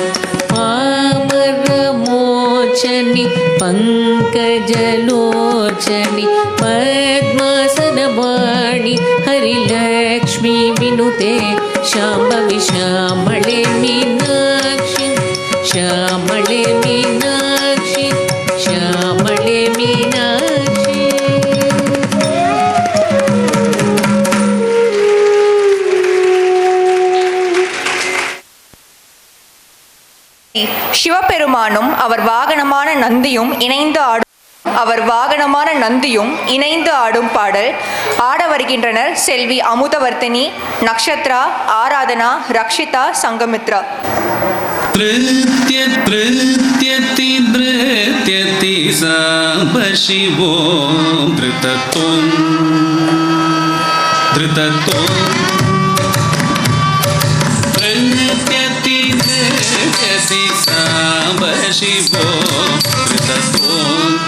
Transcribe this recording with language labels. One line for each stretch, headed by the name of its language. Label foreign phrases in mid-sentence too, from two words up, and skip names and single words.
Sanskrit: पामरमोचनि पङ्कजलोचनि पद्मासनवाणि हरिलक्ष्मी विनुते शाम्भवी श्यामळे मीनाक्षि श्यामळे मीनाक्षि श्यामळे मीनाक्षि
Tamil: சிவபெருமானும் அவர் வாகனமான நந்தியும் இணைந்து ஆடும் பாடல் ஆட வருகின்றனர் செல்வி அமுதவர்த்தினி, நக்ஷத்ரா, ஆராதனா, ரக்ஷிதா, சங்கமித்ரா.
Sanskrit: नृत्यति नृत्यति साम्ब शिवो धृतत्वं नृत्यति नृत्यति साम्ब शिवो धृतत्वं